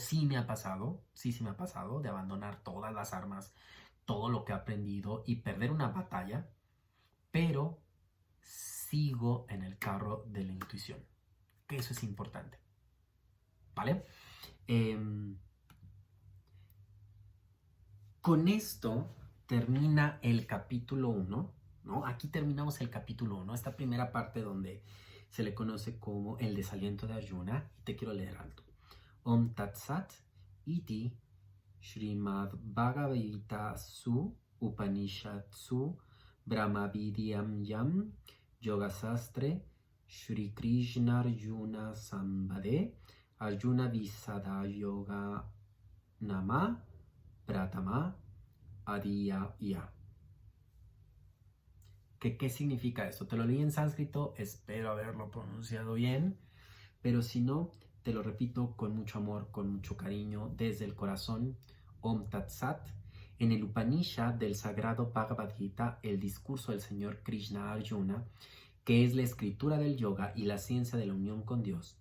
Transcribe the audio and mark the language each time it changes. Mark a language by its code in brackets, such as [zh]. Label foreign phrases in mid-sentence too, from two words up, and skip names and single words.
[es] Sí me ha pasado, sí me ha pasado de abandonar todas las armas, todo lo que he aprendido y perder una batalla, pero sigo en el carro de la intuición, que eso es importante, ¿vale? Con esto termina el capítulo 1, ¿no? Aquí terminamos el capítulo 1, esta primera parte donde se le conoce como el desaliento de Arjuna. Y te quiero leer algo. [sa] Om Tat Sat Iti Srimad Bhagavad Gita Su Upanishadsu Brahma Vidyam Yam Yogasastre Shri Krishna Arjuna Sambade Arjuna Visada Yoga Nama Pratama Adhyaya. [es] ¿Qué significa esto? Te lo leí en sánscrito, espero haberlo pronunciado bien, pero si no, te lo repito con mucho amor, con mucho cariño, desde el corazón. [sa] Om Tat Sat. [es] En el Upanishad del sagrado Bhagavad Gita, el discurso del Señor Krishna a Arjuna, que es la escritura del yoga y la ciencia de la unión con Dios.